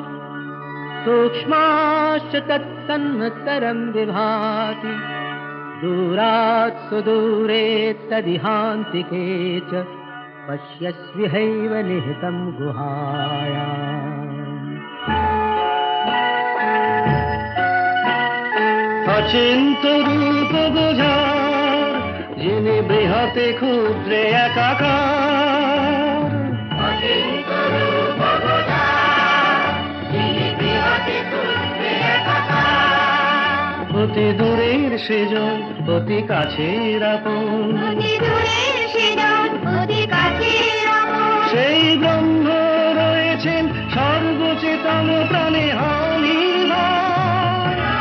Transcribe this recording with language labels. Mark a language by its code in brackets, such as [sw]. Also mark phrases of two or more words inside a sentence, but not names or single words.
[sa] सूक्ष्माश्च तत्सन्मत्तरं विभाति, दूरात् सुदूरे तदिहान्तिके च पश्यस्विहैव निहितं गुहायाम्। [bn] অচিন্ত্য রূপ বুঝা যিনি বৃহতে ক্ষুদ্রে একাকার, অতি দূরের সেজন অতি কাছের আপন, সেই ব্রহ্ম রয়েছেন সর্বচেতন প্রাণে অনির্ভর।